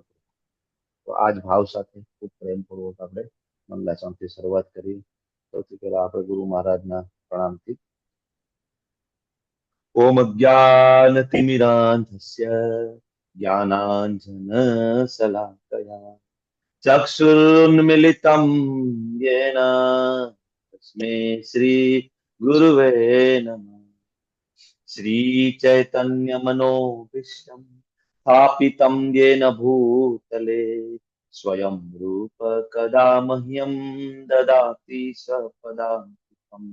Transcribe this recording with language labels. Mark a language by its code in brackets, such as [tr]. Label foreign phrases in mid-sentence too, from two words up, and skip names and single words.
[gu] તો આજ ભાવ સાથે ખૂબ પ્રેમપૂર્વક આપણે મંગલાચરણથી શરૂઆત કરી। સૌથી પહેલા આપણે ગુરુ મહારાજના પ્રણામથી। [sa] ओम ज्ञानतिमिरान्धस्य ज्ञानाञ्जन शलाकया चक्षुरुन्मिलितं येन तस्मै श्री गुरुवे नमः। श्री चैतन्य मनोभीष्टं स्थापितं येन भूतले स्वयं रूप कदा मह्यं ददाति स्वपदान्तिकम्।